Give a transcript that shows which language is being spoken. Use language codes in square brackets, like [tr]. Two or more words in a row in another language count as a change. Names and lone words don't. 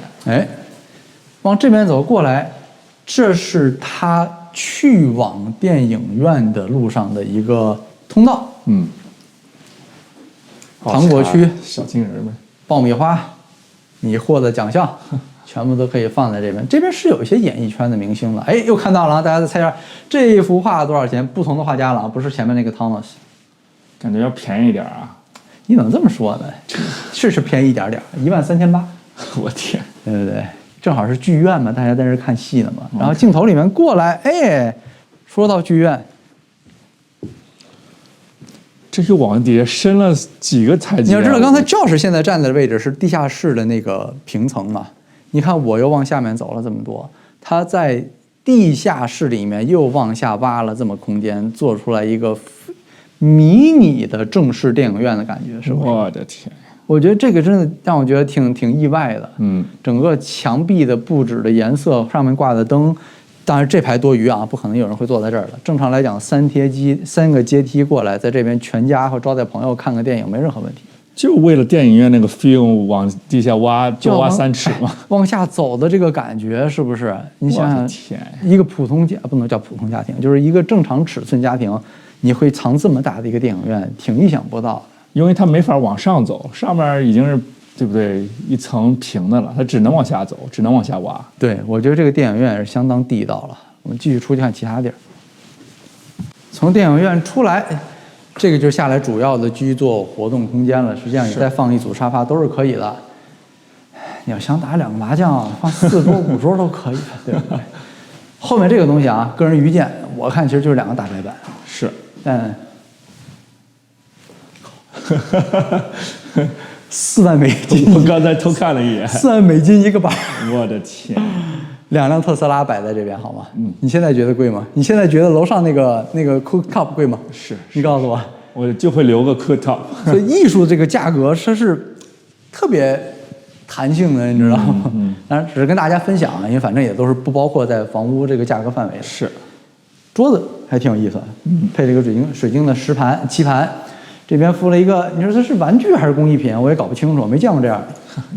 [zh] 哎，往這邊走過來，這是它去往電影院的路上的一個通道。糖果區，小金人們，爆米花。你獲的獎項全部都可以放在這邊，這邊是有一些演藝圈的明星的。哎，又看到了，大家再猜一下，這幅畫多少錢？不同的畫家了，不是前面那個 Thomas，感覺要便宜一點啊。你怎麼這麼說呢？是便宜一點點，13800。我天，對不對？正好是劇院嘛，大家在這看戲呢嘛。然後鏡頭裡面過來，哎，說到劇院。這就往底下深了幾個台階。你要知道，剛才教室現在站的位置是地下室的那個平層嘛？你看我又往下面走了這麼多，它在地下室裡面又往下挖了這麼空間，做出來一個迷你的正式電影院的感覺，是不是？我的天！我覺得這個真的讓我覺得挺意外的。整個牆壁的布置的顏色，上面掛的燈。當然這排多餘啊，不可能有人會坐在這兒的。正常來講，3個階梯過來，在這邊全家或招待朋友看個電影沒任何問題。就為了電影院那個 feel 往地下挖，就挖3尺嘛。往下走的這個感覺是不是？你想想，一個普通家不能叫普通家庭，就是一個正常尺寸家庭，你會藏這麼大的一個電影院，挺意想不到的。因為它沒法往上走，上面已經是。對不對？一層平的了，它只能往下走，只能往下挖。對，我覺得這個電影院是相當地道了。我們繼續出去看其他地兒。從電影院出來，這個就是下來主要的居座活動空間了。實際上你再放一組沙發都是可以的。你要想打2個麻將，放4桌5桌都可以，對不對？後面這個東西啊，個人愚見，我看其實就是2個大白板。是，但4萬美金，我剛才偷看了一眼，4萬美金一個板。我的天，2輛特斯拉擺在這邊好嗎？你現在覺得貴嗎？你現在覺得樓上那個 cooktop 貴嗎？是，你告訴我，我就會留個 cooktop。所以藝術這個價格它是特別彈性的，你知道嗎？當然只是跟大家分享，因為反正也都是不包括在房屋這個價格範圍的。是，桌子還挺有意思，配這個水晶的棋盤。這邊附了一個，你說這是玩具還是工藝品？我也搞不清楚，没见过这樣的。